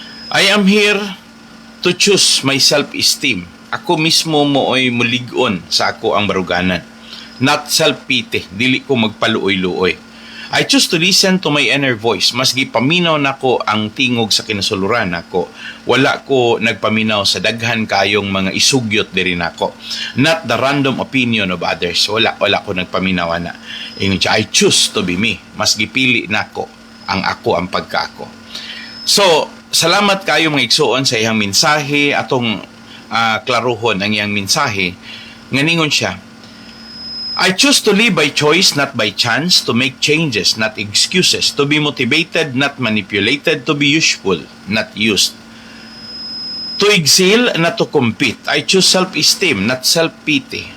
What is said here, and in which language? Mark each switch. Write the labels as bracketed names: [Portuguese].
[English] I am here to choose my self-esteem. [Cebuano] Ako mismo mo ay mulig-on sa ako ang baruganan. [English] Not self-pity, [Cebuano] dili ko magpaluoy-luoy. [English] I choose to listen to my inner voice. [Cebuano] Mas gipaminaw nako ang tingog sa kinasuluran nako. Wala ko nagpaminaw sa daghan kayong mga isugyot diri nako. [English] Not the random opinion of others. [Cebuano] Wala ko nagpaminaw na. Ingon siya, [English] I choose to be me. [Cebuano] Mas gipili nako ang ako ang pagkaako. So, salamat kayo mga igsuon sa iyang mensahe atong klaruhon ang iyang mensahe. Nganingon siya, [English] I choose to live by choice, not by chance, to make changes, not excuses, to be motivated, not manipulated, to be useful, not used. To excel, not to compete. I choose self-esteem, not self-pity.